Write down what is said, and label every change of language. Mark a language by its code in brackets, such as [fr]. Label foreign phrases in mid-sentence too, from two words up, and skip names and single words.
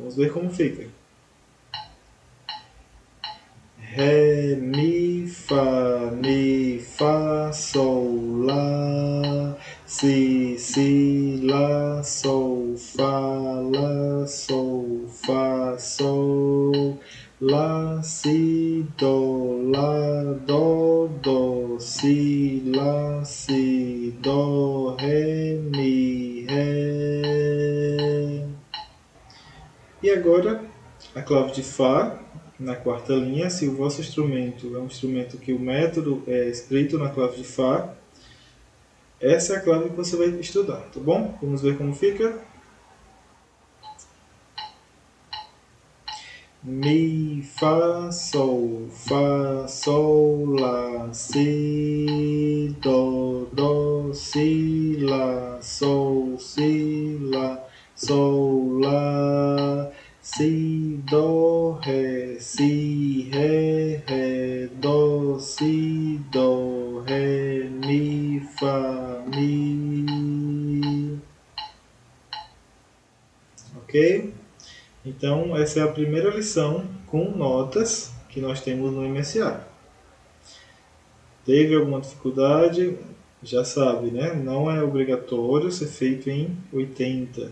[pt] Vamos ver como fica. Ré, mi, fá, sol, lá, si, lá, sol, fá, sol, lá, si, dó, si, lá, si, dó, ré, mi, ré. E agora, a clave de Fá, na quarta linha. Se o vosso instrumento é um instrumento que o método é escrito na clave de Fá, essa é a clave que você vai estudar, tá bom? Vamos ver como fica. Mi, fá, sol, lá, si, dó, si, lá, sol, lá, si, dó, ré, dó, si, dó, ré, mi, fá, mi. Ok? Então, essa é a primeira lição com notas que nós temos no MSA. Teve alguma dificuldade? Já sabe, né? Não é obrigatório ser feito em 80.